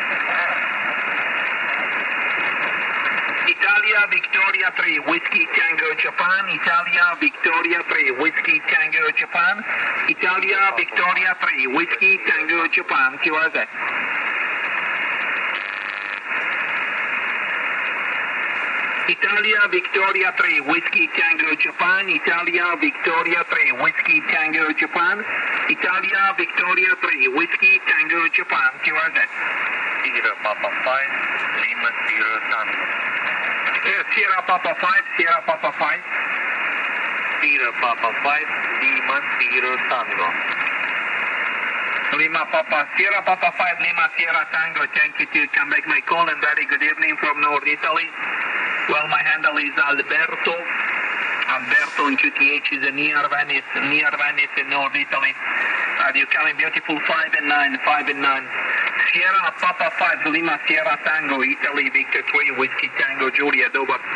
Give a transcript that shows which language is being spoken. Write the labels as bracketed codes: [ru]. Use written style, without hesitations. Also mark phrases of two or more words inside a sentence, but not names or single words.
[en] Italia Victoria 3, Whiskey Tango Japan, Italia Victoria 3, Whiskey Tango Japan, Italia Victoria 3, Whiskey Tango Japan, QRZ. Italia Victoria 3, Whiskey Tango Japan, Italia Victoria 3, Whiskey Tango Japan, Italia Victoria 3, Whiskey Tango Japan, QRZ. Sierra Papa 5, Lima Sierra Tango. Sierra Papa 5, Sierra Papa 5. Sierra Papa 5, Lima Sierra Tango. Lima Papa, Sierra Papa 5, Lima Sierra Tango. Thank you to come back my call and very good evening from North Italy. Well, my handle is Alberto. Alberto in QTH is near Venice in North Italy. You coming beautiful 5 and 9, 5 and 9. Sierra Papa 5, Lima Sierra Tango, Italy, Victor 3, Whiskey Tango, Juliet, over.